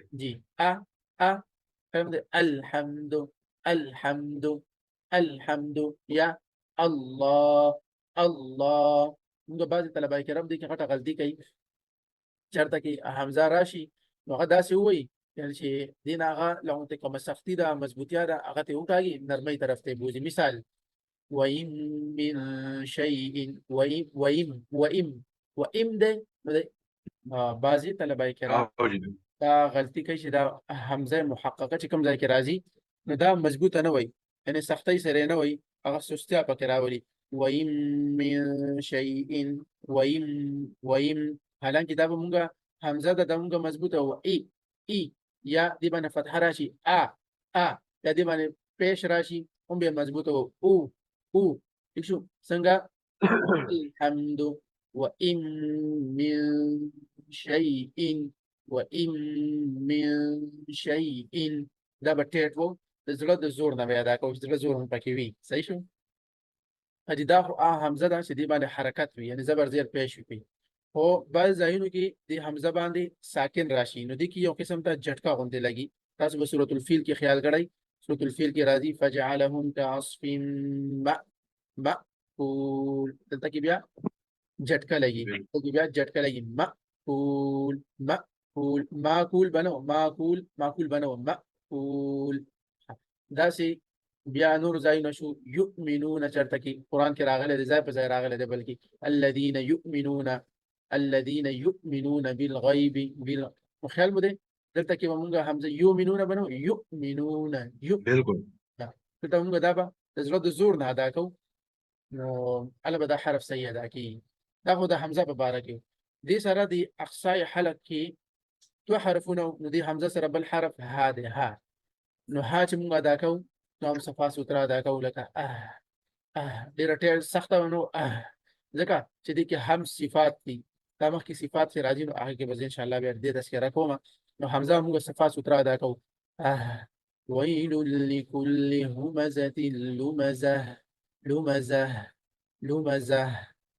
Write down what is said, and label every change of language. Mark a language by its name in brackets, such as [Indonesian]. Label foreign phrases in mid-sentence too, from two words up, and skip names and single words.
[Arabic] جی الحمد الحمد یا الله. [Pashto] موږ بعضې طلبه کرام دې کې غټه غلطي کوي، چېرته کې حمزه راشي نو هغه داسې ووایي یعنې چې دې نه هغه له غوندې کومه سختي ده، مضبوطیا ده، هغه ته یې وکاږي، نرمۍ طرف ته یې بوځي. مثال [Arabic] وَإِن مِّن شَيْءٍ [Pashto] وَإِم دی نو دی بعضې طلبه کرام دا غلطي کوي چې دا حمزه محققه چې کوم ځای کې راځي نو دا مضبوطه نه وایي، یعنې سختۍ سره یې نه وایي، هغه سستیا پکې راولي. [Arabic] وَإِن مِّن شَيْءٍ وَإِم [Pashto] حالانکې دا به مونږ حمزه ده، دا مونږ مضبوطه و ای یا دې باندې فتحه راشي یا دې باندې پیش راشي هم بیا مضبوطه و او شو څنګه الحمد [Arabic] وإن من شيء وإن من شيء [Pashto] دا به ټیټ وو د زړه د زور نه به ادا کوو چې زړه زور هم پکې وي صحیح شو حاجي دا خو حمزه ده چې دې باندې حرکت وي یعنی زبر زیر پیش وي خو بعض ځایونو کې د حمزه باندې ساکن راشي نو دې کې یو قسم ته جټکا غوندې لګي تاسو به سورۃ الفیل کې خیال کړئ سورۃ الفیل کې راځي [Arabic] فجعلهم كعصف [Pashto] مأکول دلته کې بیا جټکا لګي دلته کې بیا جټکا لګي مأکول ماکول بنو ماکول بنو مأکول داسې بیا نور ځایونه شو یؤمنون چرته کې قرآن کې راغلی دی ځای په ځای راغلی دی بلکې [Arabic] الذين يؤمنون بالغیب [Pashto] خیال مو دی دلته کې به مونږ حمزه یؤمنون بنو یؤمنون بالکل دلته مونږ دا به د زړه د زور نه ادا کوو نو هله به دا حرف صحیح ادا کېږي دا خو د حمزه په باره کې دې سره د اقصای حلق کې دوه حرفونه نو دې حمزه سره بل حرف ها دی ها نو ها چې مونږ ادا کوو نو هم صفا سوتره ادا کوو لکه ډېره ډېر سخته نو ځکه چې دې کې هم صفات دي دا مخکې صفات چې راځي نو هغه کې به زه انشاءالله بیا دې تذکره کوم نو حمزه مونږ صفا سوتره ادا کوو ویل [Arabic] لكل همزة لمزة